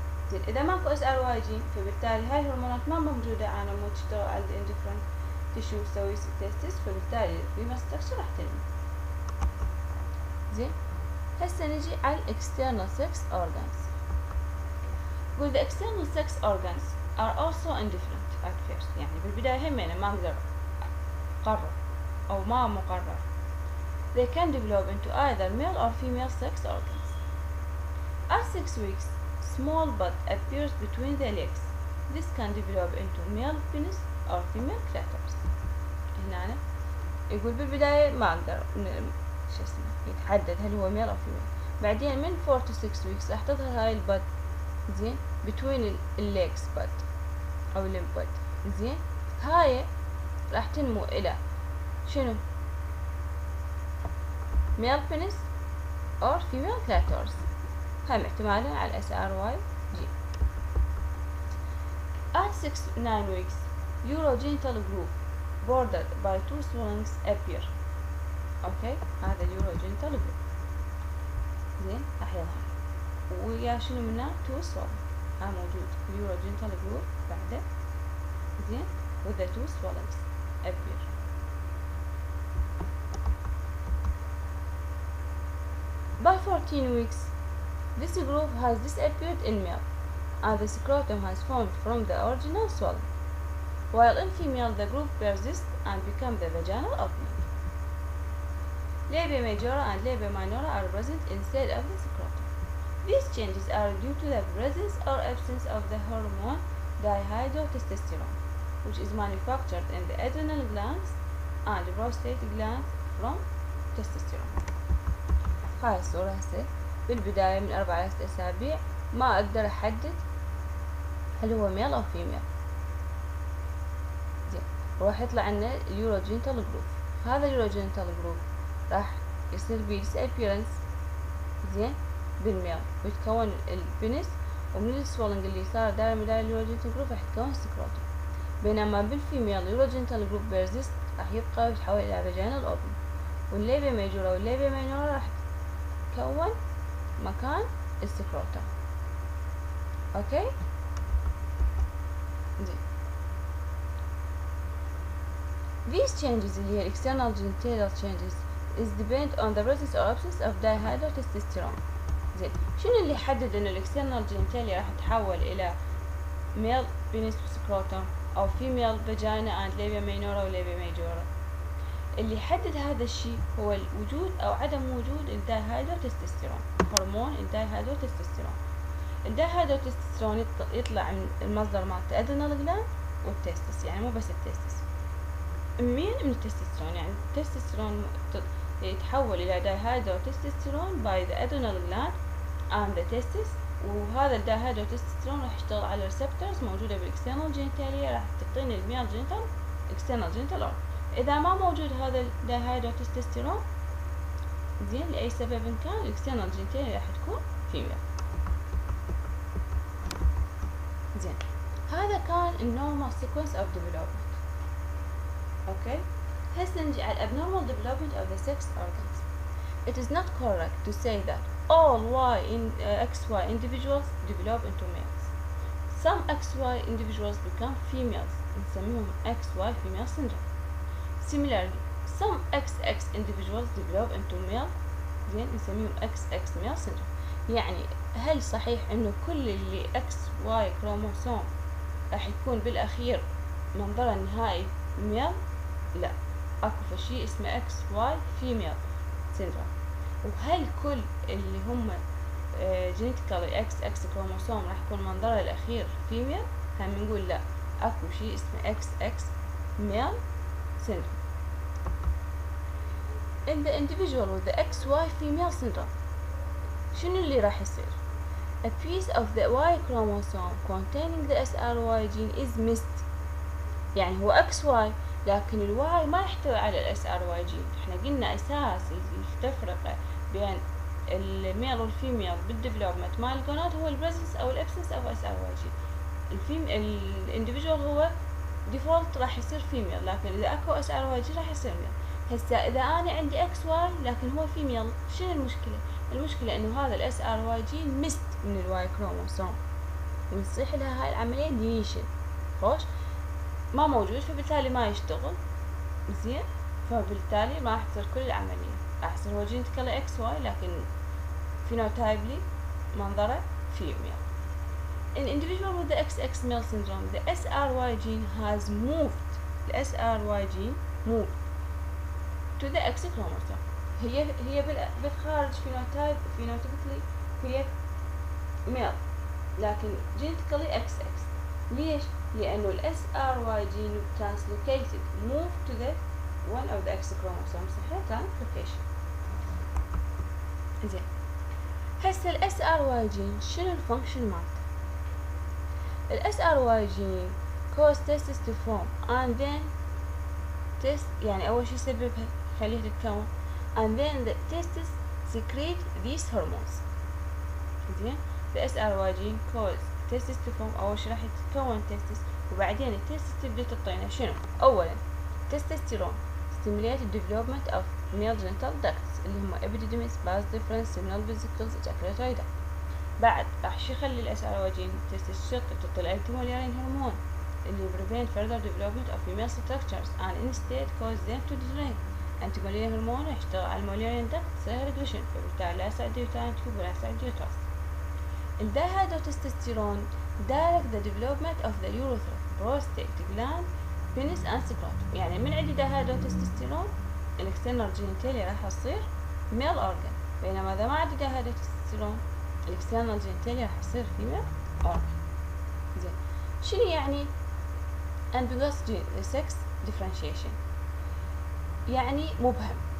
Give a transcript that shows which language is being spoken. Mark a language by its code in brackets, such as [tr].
[ar] زين اذا ماكو SRY gene فبالتالي هاي الهرمونات ما موجودة على مود تشتغل على الاندفرنت تشو تسوي تستس، فبالتالي الفيميل ستراكشر راح تنمو. زين هسه نجي على external sex organs. قول [en] the external sex organs are also indifferent at first. [ar] يعني بالبداية همين ما أقدر أقرر أو ما مقرر. [en] They can develop into either male or female sex organs. At 6 weeks, small bud appears between the legs. This can develop into male penis or female clitoris. [ar] هنا يقول بالبداية ما أقدر شو اسمه يتحدد هل هو male أو female. بعدين من 4 to 6 weeks راح تظهر هاي البد زين [en] between legs bud [ar] أو limb bud. زين هاي راح تنمو إلى شنو؟ [en] male penis or female clitoris. [ar] هم احتمالا على SRY gene. [en] At 6-9 weeks, urogenital groove bordered by two swellings appear. [ar] اوكي هذا urogenital groove زين راح يظهر ويا شنو منه two swellings. ها موجود [en] urogenital groove [ar] بعده زين [en] with the two swellings appear. By 14 weeks, this groove has disappeared in male, and the scrotum has formed from the original swelling, while in female the groove persists and becomes the vaginal opening. Labia majora and labia minora are present instead of the scrotum. These changes are due to the presence or absence of the hormone dihydrotestosterone, which is manufactured in the adrenal glands and prostate glands from testosterone. [ar] هاي الصورة هسه بالبداية من 4 ل 6 أسابيع ما أقدر أحدد هل هو ميل أو فيميل. زين وراح يطلع لنا اليوروجينيتال جروف. هذا اليوروجينيتال جروف راح يصير بيه disappearance زين بالميل ويتكون البنس، ومن السوالنج اللي صار داير من اليوروجينيتال جروف راح يتكون سكروتوم. بينما بالفيميل اليوروجينيتال جروف بيرزيست راح يبقى ويتحول إلى فاجينال أوبن، والليبيا ميجورا والليبيا ماينورا راح تكون مكان السكروتوم. اوكي زين [en] these changes [ar] اللي هي [en] external genital changes is depend on the presence or absence of dihydrotestosterone. [ar] زين شنو اللي يحدد انه الاكسترنال جينيتاليا راح تتحول الى male penis وسكروتوم او [en] female vagina and labia minora [ar] ولابيا ماجورا؟ اللي يحدد هذا الشيء هو الوجود او عدم وجود الدايهيدروتستوستيرون، هرمون الدايهيدروتستوستيرون. الدايهيدروتستوستيرون يطلع من المصدر مالته ادرينال جلاند والتستس، يعني مو بس التستس، من التستوستيرون، يعني التستوستيرون يتحول الى دايهيدروتستوستيرون [en] by the adrenal gland and the testis، [ar] وهذا الدايهيدروتستوستيرون راح يشتغل على ريسبتورز موجوده بالاكسترنال جينيتاليا راح تعطيني الميل جينيتال اكسترنال جينيتال اورجن. إذا ما موجود هذا الدايهيدروتستوستيرون زين لأي سبب كان الاكسترنال جينيتاليا راح تكون فيميل. زين هذا كان النورمال سيكونس اوف ديفلوبمنت. اوكي هسه نجي على [en] abnormal development of the sex organs. It is not correct to say that all XY individuals develop into males. Some XY individuals become females [ar] نسميهم [en] XY female syndrome. Similarly, some XX individuals develop into male [ar] زين نسميهم [en] XX male syndrome. [ar] يعني هل صحيح انه كل اللي XY كروموسوم راح يكون بالاخير منظره النهائي ميل؟ لا، اكو شيء اسمه XY female syndrome. وهل كل اللي هم genetically XX كروموسوم راح يكون منظره الاخير female؟ هم نقول لا، اكو شيء اسمه XX male syndrome. [en] In the individual with the XY female syndrome [ar] شنو اللي راح يصير؟ [en] A piece of the Y chromosome containing the SRY gene is missed. [ar] يعني هو XY لكن الواي ما يحتوي على ال SRY gene. احنا قلنا اساس التفرقة بين الميل والفيميل بالديفلوبمنت مال الجونات هو البريزنس او الابسنس او SRY gene. الانديفيدوال هو ديفولت راح يصير فيميل، لكن اذا اكو SRY gene راح يصير ميل. هسه اذا انا عندي XY لكن هو فيميل، شنو المشكلة؟ المشكلة انه هذا ال SRY gene مست من الواي كروموسوم ونصيح لها هاي العملية ديليشن، خوش ما موجود، فبالتالي ما يشتغل زين، فبالتالي ما راح تصير كل العملية، راح يصير هو جينيتيكالي XY لكن فينوتايبلي منظره female. [en] In individual with the XX male syndrome, the SRY gene has moved. The SRY gene moved to the X chromosome. [ar] هي بالخارج phenotypically هي male لكن genetically XX. ليش؟ لأنه [en] ال SRY gene translocated moved to the one of the X chromosome. [ar] صحيح translocation. زين هسه ال [en] SRY gene [ar] شنو الفانكشن مالته؟ [en] ال SRY gene cause testes to form and then test [ar] يعني أول شي يسببها خليها تتكون [en] and then the testes secrete these hormones. زين the SRY gene cause testes to form. [ar] أول شي راح يتكون [en] testes [ar] وبعدين التستس تبدأ تعطينا شنو؟ أولا [en] testosterone stimulate the development of male genital ducts [ar] اللي هم [en] epididymis, vas deferens, seminal vesicles, ejaculatory duct. [ar] بعد راح شو يخلي ال [en] SRY gene testes [ar] تشتغل تعطي الانتيموليارين هرمون اللي [en] prevent further development of female structures and instead cause them to degenerate. [ar] انتيموليارين هرمون يشتغل على الموليارين duct يصير regression، فبالتالي لا يساعد اليوتراين تيوب ولا يساعد اليوترس. [en] الدايهيدروتستوستيرون direct the development of the urethra, prostate gland, penis and scrotum. [ar] يعني من عندي دايهيدروتستوستيرون الاكسترنال جينيتاليا راح تصير male organ، بينما إذا ما عندي دايهيدروتستوستيرون الاكسترنال جينيتاليا راح تصير female organ. زين شنو يعني ambiguous sex differentiation؟ يعني مبهم.